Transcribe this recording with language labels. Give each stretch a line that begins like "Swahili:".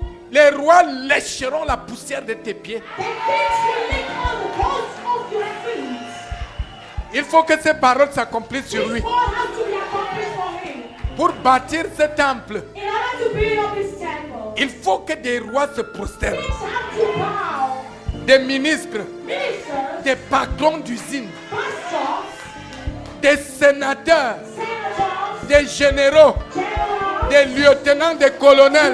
French: Les rois lécheront la poussière de tes pieds.
English: The kings will lick all the bones of your feet.
French: Il faut que ces paroles s'accomplissent sur lui.
English: This word has to be accomplished for him.
French: Pour bâtir ce temple,
English: In order to build up his temple,
French: il faut que des rois se prosternent.
English: kings have to bow.
French: Des ministres,
English: Ministers,
French: des patrons d'usine,
English: pastors,
French: des sénateurs,
English: senators,
French: des généraux,
English: generals,
French: des lieutenants, des colonels